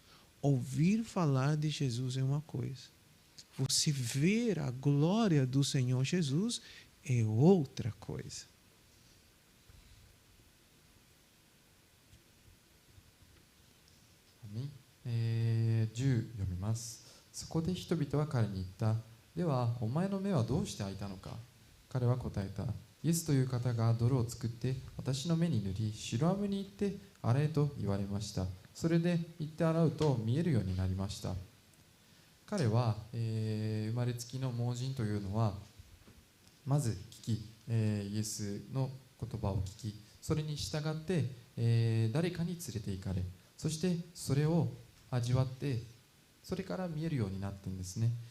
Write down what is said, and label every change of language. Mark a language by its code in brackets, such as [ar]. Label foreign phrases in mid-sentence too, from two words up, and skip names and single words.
[pt] Ouvir falar de Jesus é uma coisa, você ver a glória do Senhor Jesus é outra coisa. Amém. [ja] 10 読みます。そこで人々は彼に言った。では、お前の目はどうして開いたのか。彼は答えた。イエスという方が泥を作って私の目に塗り、シロアムに行って洗えと言われました。それで行って洗うと見えるようになりました。彼は、生まれつきの盲人というのは、まず聞き、イエスの言葉を聞き、それに従って、誰かに連れて行かれ、そしてそれを味わって、それから見えるようになったんですね。